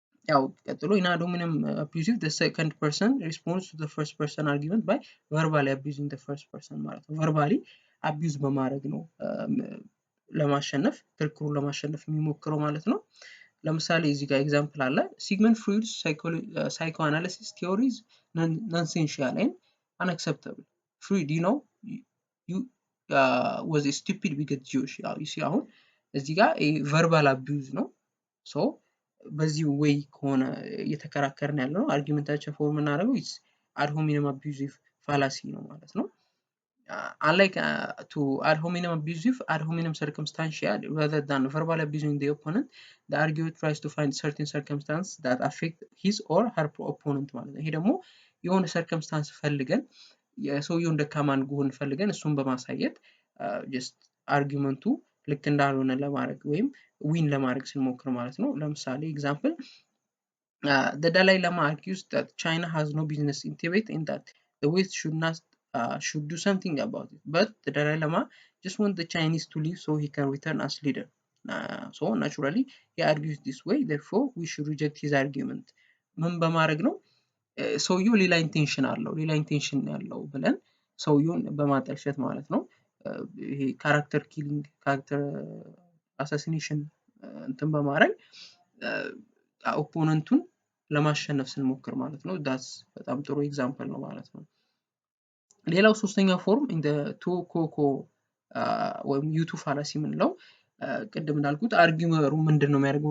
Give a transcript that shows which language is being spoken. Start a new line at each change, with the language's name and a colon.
Amharic: ያው ቀጥሎ
English: in ad hominem abusive the second person responds to the first person argument by verbally abusing the first person
Amharic: ማለት ነው። ቨርባሊ አቢዩዝ በማድረግ ነው ለማሸነፍ ክርክሩን ለማሸነፍ የሚሞክረው ማለት ነው። ለምሳሌ እዚህ ጋር ኤግዛምፕል አለ።
English: ሲግመንድ ፍሮይድስ psychoanalysis theories nonsensical and unacceptable. Freud you was a stupid bigot Jewish።
Amharic: ያው አሁን እዚህ ጋር ቨርባል አቢዩዝ ነው። ሶ በዚህ ወይ ከሆነ እየተከራከርን ያለው ነው አርጊውመንታችን ፎርም እናደርገው ad hominem abusive fallacy ነው ማለት ነው።
English: unlike to ad hominem abusive, ad hominem circumstantial, rather than verbal abusing the opponent, the arguer tries to find certain circumstances that affect his or her opponent
Amharic: ማለት ነው። ይሄ ደግሞ የሆነ circumstance ፈልገን የሰውየውን ደካማን ጎን ፈልገን እሱን በማሳየት just አርጊውመንቱ ልክ እንዳልሆነ ለማድረግ ወይም ዊን ለማድረግ ስንሞክር ማለት ነው። ለምሳሌ ኤግዛምፕል
English: the Dalai Lama argues that China has no business in Tibet and that the West should do something about it, but the Dalai Lama just wants the Chinese to leave so he can return as leader. So naturally he argues this way, therefore we should reject his argument.
Amharic: ምን በማድረግ ነው? ሰውየው ሌላ ኢንቴንሽን ያለው ብለን ሰውየውን በማጠልሸት ማለት ነው። ይሄ ካራክተር ኪሊንግ ካራክተር አሳሲኔሽን እንትን በማድረግ ኦፖነንቱን ለማሸነፍ ስንሞክር ማለት ነው። ዳስ በጣም ጥሩ ኤግዛምፕል ነው ማለት ነው። ሌላው ሶስተኛው ፎርም እንደ ቱ ኮኮ ወይም ዩቱ ፋላሲ የምንለው ቅድም እንዳልኩት አርጊውመሩ ምንድነው የሚያደርገው?